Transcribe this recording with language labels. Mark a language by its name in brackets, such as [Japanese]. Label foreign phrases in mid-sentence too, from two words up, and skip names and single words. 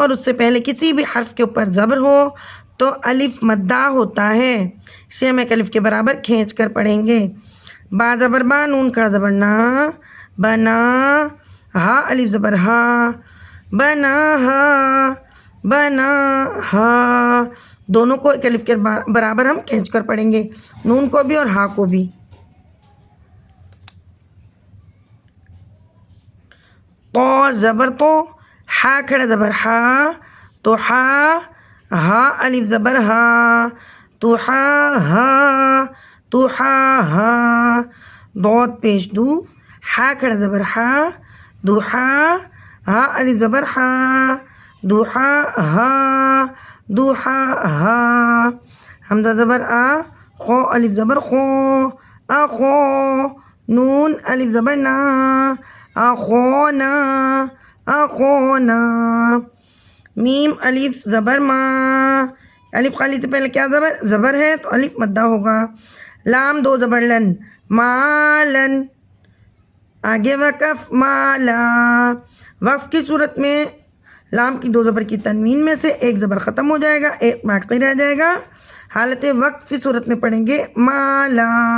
[Urdu] اور اس سے پہلے کسی بھی حرف کے اوپر زبر ہو تو الف مدہ ہوتا ہے اسے ہم ایک الف کے برابر کھینچ کر پڑھیں گے با زبر با نون کھڑا زبر نا بنا ہا الف زبر ہا بنا ہا بنا ہا دونوں کو ایک الف کے برابر ہم کھینچ کر پڑھیں گے نون کو بھی اور ہا کو بھی تو زبر تو ہا کھڑا زبر ہا تو ہا ہا الف زبر ہا تو ہا ہا تو ہا ہا ضاد پیش دو ہا کھڑا زبر ہا دو ہا الف زبر ہا دو ہا دو ہا حمزہ زبر آ خو الف زبر خو اخو نون الف زبر نا اخونا اخونا میم الف زبر ما الف خالی سے پہلے کیا زبر ہے تو الف مدہ ہوگا لام دو زبر لن مالن آگے وقف مالا وقف کی صورت میں لام کی دو زبر کی تنوین میں سے ایک زبر ختم ہو جائے گا ایک باقی رہ جائے گا حالت وقف کی صورت میں پڑھیں گے مالا